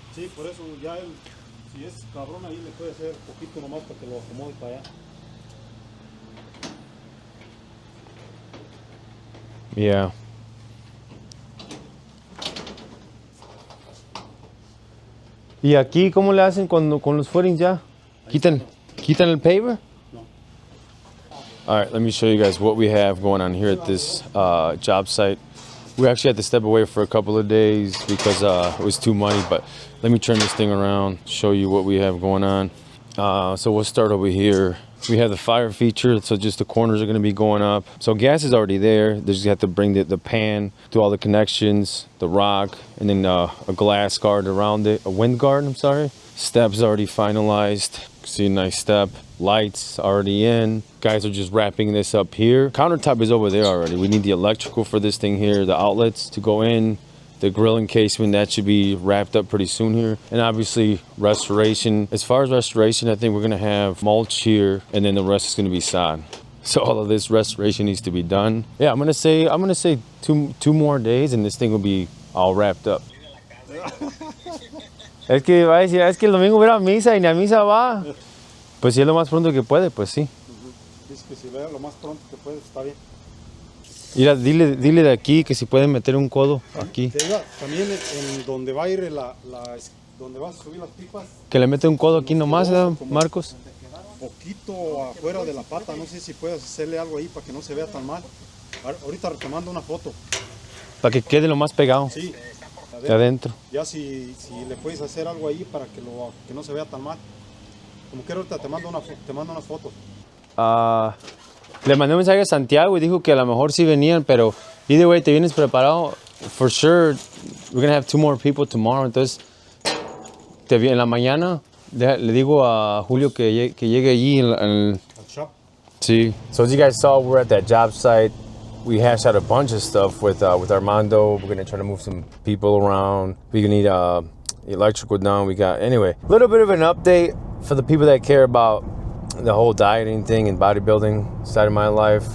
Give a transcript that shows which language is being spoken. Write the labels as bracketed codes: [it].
[es] Sí, por eso ya él, si es cabrón ahí, le puede hacer poquito nomás para que lo acomode para allá. [en] Yeah. [es] ¿Y aquí cómo le hacen con los footings ya? ¿Quitan el paver? No. [en] All right, let me show you guys what we have going on here at this job site. We actually had to step away for a couple of days because it was too muddy, but let me turn this thing around, show you what we have going on. So we'll start over here. We have the fire feature, so just the corners are going to be going up. So gas is already there. They just have to bring the pan, do all the connections, the rock, and then a glass guard around it, a wind guard, I'm sorry. Steps already finalized. See a nice step. Lights already in. Guys are just wrapping this up here. Countertop is over there already. We need the electrical for this thing here, the outlets to go in. The grill encasement, that should be wrapped up pretty soon here. And obviously restoration. As far as restoration, I think we're gonna have mulch here and then the rest is gonna be sod. So all of this restoration needs to be done. Yeah, I'm gonna say two more days and this thing will be all wrapped up. [es] Es que va a decir, es que el domingo voy a misa y ni a misa va. Pues si es lo más pronto que puede, pues sí. Dice que si vea lo más pronto que puede, está bien. Mira, dile de aquí que si pueden meter un codo aquí. También en donde va a ir donde vas a subir las pipas. Que le mete un codo aquí nomás, Marcos. Poquito afuera de la pata, no sé si puedes hacerle algo ahí para que no se vea tan mal. Ahorita te mando una foto. Para que quede lo más pegado. Sí. De adentro. Ya si le puedes hacer algo ahí para que no se vea tan mal. Como quiero ahorita te mando unas fotos. Le mandé un mensaje a Santiago y dijo que a lo mejor sí venían, pero [en] either way [es] te vienes preparado. [en] For sure, we're gonna have 2 more people tomorrow. [es] Entonces, en la mañana le digo a Julio que llegue allí en [en] shop. [es] sí. [en] So as you guys saw, we're at that job site. We hashed out a bunch of stuff with Armando. We're gonna try to move some people around. We're gonna need electrical done. We got, anyway, a little bit of an update for the people that care about the whole dieting thing and bodybuilding side of my life.